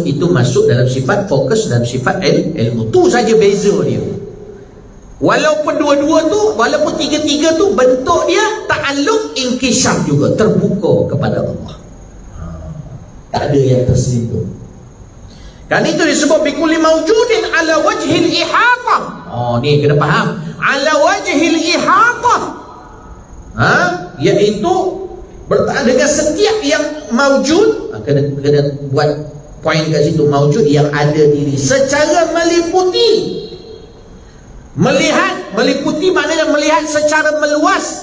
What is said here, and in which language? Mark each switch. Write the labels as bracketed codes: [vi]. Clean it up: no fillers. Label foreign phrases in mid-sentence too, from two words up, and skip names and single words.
[ms] Itu masuk dalam sifat fokus dan sifat ilmu. Tu saja beza dia. Walaupun dua-dua tu, walaupun tiga-tiga tu bentuk dia [ar] تعلق انكشاف [ms] juga, terbuka kepada Allah. Tak ada yang terselingkuh. Kan itu disebut [ar] بكل موجود على وجه الإحاطة. [ms] Ni kena faham. [ar] على وجه الإحاطة. [ms] Iaitu dengan setiap yang mawjud. Kena buat poin kat situ, mawjud yang ada diri secara meliputi. Meliputi maknanya melihat secara meluas.